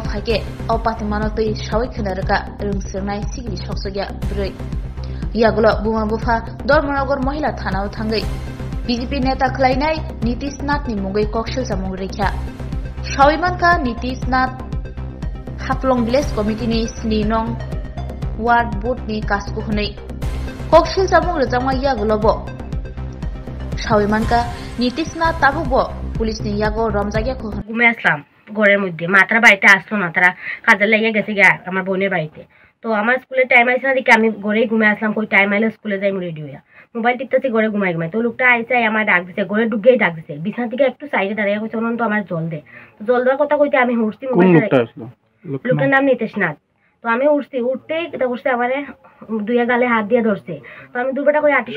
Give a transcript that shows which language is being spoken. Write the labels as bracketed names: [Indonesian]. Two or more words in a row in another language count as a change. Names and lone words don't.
[Kok Borok] Fake Opatimano Tui Shawi Kanaraka Rung Sirnai Sigli Shoksagya Buri Yagulo Bumabufa Dormonogor Mohila Thanao Tangai BJP Neta Khlainai Nitish Nath ni Mungoi Kokshil Samung Rekha Shawimanka Nitish Nath Haplong Village Committee ni Sninong Ward Board ni Kasku Hunai Kokshil Samung Rejangwa Yagulo Bo Shawimanka Nitish Nath Tabubo পুলিশ নি ইয়াগো রমজাগিয়া [Bangla] ঘুমে আসলাম ঘরের মধ্যে মাত্রা বাড়িতে আসলো না তারা কাজে লাগিয়ে গেছে গিয়া আমার বোনের বাড়িতে তো আমার স্কুলে টাইম আইছে না দেখি আমি ঘরেই ঘুমে আসলাম কই টাইম আইলে স্কুলে যাই রেডি হইয়া মোবাইল টিপতেছি ঘরে ঘুমাই তো লোকটা আইছে আমার ডাক দিছে ঘরে ঢুকেই ডাক দিছে বিছানা থেকে একটু সাইডে দাঁড়িয়ে কইছে অনন্ত আমার জল দে তো জল দেওয়ার কথা কইতে আমি উঠছি মোবাইলটা লোকটার নাম নিতেশ নাথ তো আমি উঠতেই এটা করছে আমারে দুইয়া গালে হাত দিয়ে ধরছে তো আমি দুপুরটা করে আটি